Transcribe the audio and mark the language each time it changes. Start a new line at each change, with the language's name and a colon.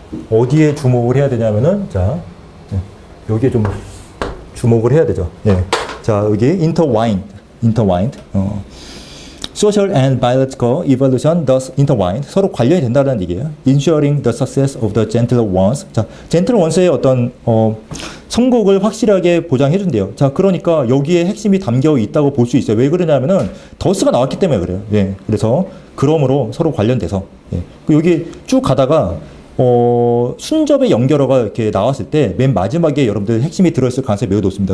Korean: 어디에 주목을 해야 되냐면은, 여기에 좀 주목을 해야 되죠. 자, 여기 intertwined.
English: Social and biological evolution thus intertwined.
Korean: 서로 관련이 된다는 얘기예요.
English: Ensuring the success of the gentler ones.
Korean: 자,
English: gentle ones
Korean: 의 어떤 성공을 확실하게 보장해 준대요. 자, 그러니까 여기에 핵심이 담겨 있다고 볼 수 있어요. 왜 그러냐면은 더스가 나왔기 때문에 그래요. 그래서 그러므로 서로 관련돼서. 여기 쭉 가다가 순접의 연결어가 이렇게 나왔을 때 맨 마지막에 여러분들 핵심이 들어있을 가능성이 매우 높습니다.